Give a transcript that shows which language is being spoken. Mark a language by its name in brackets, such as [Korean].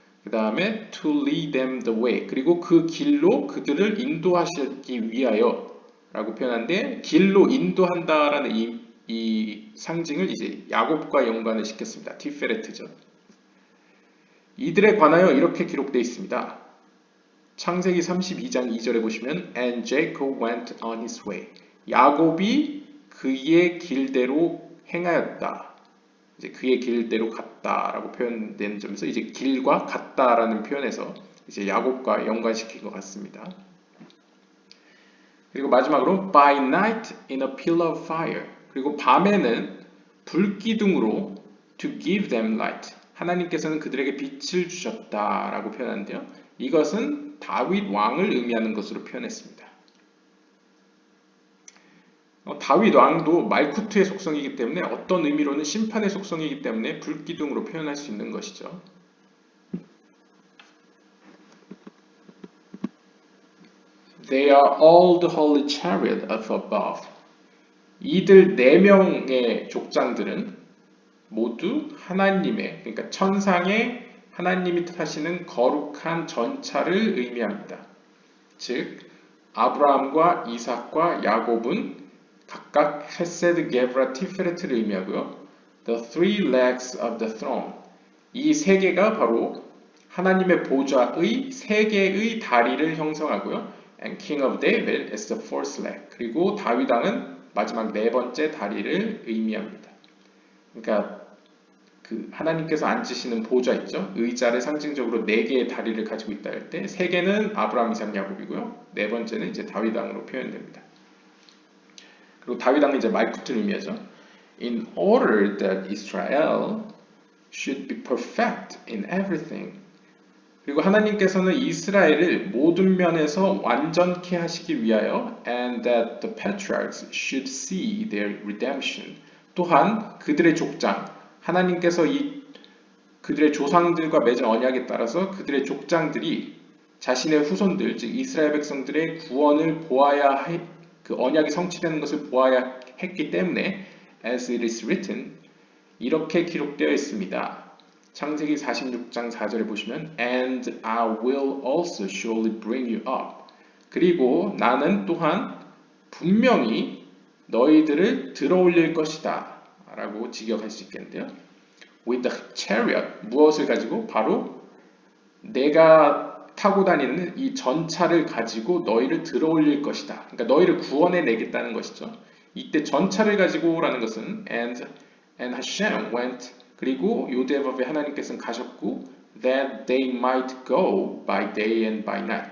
[Korean] 그 다음에 [English] to lead them the way, [Korean] 그리고 그 길로 그들을 인도하시기 위하여 라고 표현하는데 길로 인도한다라는 이 상징을 이제 야곱과 연관을 시켰습니다. 티페레트죠. 이들에 관하여 이렇게 기록되어 있습니다. 창세기 32장 2절에 보시면 [English] And Jacob went on his way. [Korean] 야곱이 그의 길대로 행하였다. 이제 그의 길대로 갔다라고 표현된 점에서 이제 길과 같다라는 표현에서 이제 야곱과 연관시킨 것 같습니다. 그리고 마지막으로 [English] by night in a pillar of fire. [Korean] 그리고 밤에는 불기둥으로 [English] to give them light. [Korean] 하나님께서는 그들에게 빛을 주셨다라고 표현하는데요. 이것은 다윗 왕을 의미하는 것으로 표현했습니다. 다윗 왕도 말쿠트의 속성이기 때문에 어떤 의미로는 심판의 속성이기 때문에 불기둥으로 표현할 수 있는 것이죠. [English] They are all the holy chariot of above. [Korean] 이들 4명의 족장들은 모두 하나님의, 그러니까 천상의 하나님이 타시는 거룩한 전차를 의미합니다. 즉 아브라함과 이삭과 야곱은 각각 헤세드, 게브라, 티페레트를 의미하고요. [English] The three legs of the throne. [Korean] 이 세 개가 바로 하나님의 보좌의 세 개의 다리를 형성하고요. [English] And King of David is the fourth leg. [Korean] 그리고 다윗 왕은 마지막 네 번째 다리를 의미합니다. 그러니까 그 하나님께서 앉으시는 보좌 있죠. 의자를 상징적으로 네 개의 다리를 가지고 있다 할 때 세 개는 아브라함, 이삭, 야곱이고요. 네 번째는 이제 다윗 왕으로 표현됩니다. 그리고 다윗 왕은 이제 말쿠트를 의미하죠. [English] In order that Israel should be perfect in everything. [Korean] 그리고 하나님께서는 이스라엘을 모든 면에서 완전케 하시기 위하여 [English] and that the patriarchs should see their redemption. [Korean] 또한 그들의 족장, 하나님께서 그들의 조상들과 맺은 언약에 따라서 그들의 족장들이 자신의 후손들, 즉 이스라엘 백성들의 구원을 보아야 그 언약이 성취되는 것을 보아야 했기 때문에 [English] as it is written [Korean] 이렇게 기록되어 있습니다. 창세기 46장 4절에 보시면 [English] And I will also surely bring you up. [Korean] 그리고 나는 또한 분명히 너희들을 들어올릴 것이다 라고 직역할 수 있겠는데요. [English] With the chariot, [Korean] 무엇을 가지고? 바로 내가 타고 다니는 이 전차를 가지고 너희를 들어올릴 것이다. 그러니까 너희를 구원해 내겠다는 것이죠. 이때 전차를 가지고라는 것은 [English] and Hashem went, [Korean] 그리고 요대법에 하나님께서는 가셨고 [English] that they might go by day and by night.